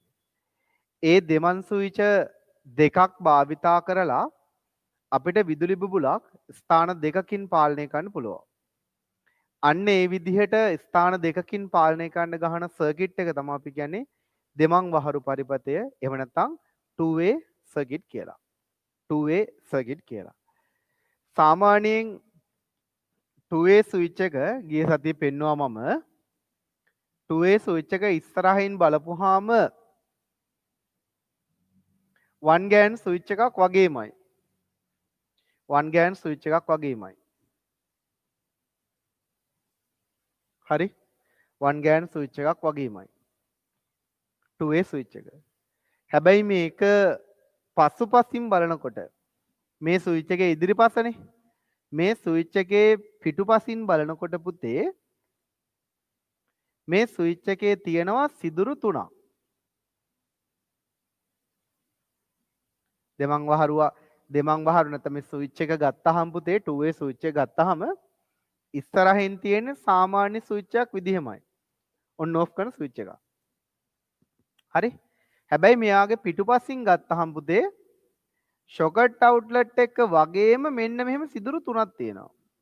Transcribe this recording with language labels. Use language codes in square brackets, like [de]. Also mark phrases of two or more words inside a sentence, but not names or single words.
[si] ඒ දෙමන් සූච්‍ය දෙකක් භාවිතා කරලා අපිට විදුලි බුබුලක් ස්ථාන දෙකකින් පාලනය කරන්න පුළුවන්. අන්න ඒ විදිහට ස්ථාන දෙකකින් පාලනය කරන්න ගහන සර්කිට් එක තමයි අපි කියන්නේ දෙමන් වහරු පරිපතය. එහෙම නැත්නම් [en] two way circuit කියලා. two way circuit කියලා. [si] සාමාන්‍යයෙන් [en] two way switch [si] එක ගිය සතියේ පෙන්වුවා මම. [en] two way switch [si] එක ඉස්සරහින් බලපුවාම [en] one GAN switch [si] එකක් වගේමයි. [en] one GAN switch [si] එකක් වගේමයි. හරි. [en] one GAN switch [si] එකක් වගේමයි. [en] two way switch එක. [si] හැබැයි මේක පසුපසින් බලනකොට මේ ස්විච් එකේ ඉදිරිපසනේ මේ ස්විච් එකේ පිටුපසින් බලනකොට පුතේ මේ ස්විච් එකේ තියෙනවා සිදුරු තුනක්. දෙමන් වහරු නැත්නම් මේ ස්විච් එක ගත්තාම පුතේ [en] two way [si] ස්විච් එක ගත්තාම ඉස්සරහින් තියෙන සාමාන්‍ය ස්විච් එකක් විදිහමයි. [en] on off [si] කරන ස්විච් එක. හරි. හැබැයි මෙයාගේ පිටුපසින් ගත්තාම පුතේ ෂොකට් අවුට්ලට් එක වගේම මෙන්න මෙහෙම සිදුරු තුනක් තියෙනවා.